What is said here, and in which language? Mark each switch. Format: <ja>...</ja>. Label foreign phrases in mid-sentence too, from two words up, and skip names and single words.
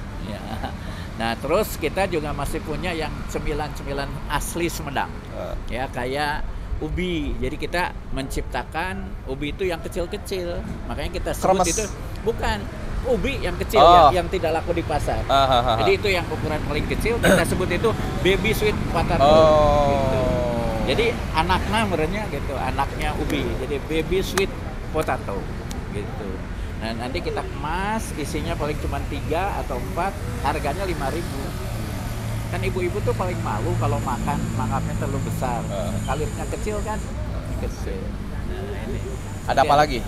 <id>Nah terus kita juga masih punya yang cemilan-cemilan asli Sumedang. Ya kayak ubi, jadi kita menciptakan ubi itu yang kecil-kecil, makanya kita sebut itu bukan ubi yang kecil yang tidak laku di pasar. Jadi itu yang ukuran paling kecil, kita sebut itu</id> <en>baby sweet potato.</en> <id>Gitu. Jadi anaknya merenya gitu, anaknya ubi, jadi</id> <en>baby sweet potato</en> <id>gitu. Nah nanti kita kemas, isinya paling cuma 3 atau 4, harganya 5.000. Kan ibu-ibu tuh paling malu kalau makannya terlalu besar. Kalirnya kecil kan? Kecil. Nah, ini. Ada apa lagi?</id>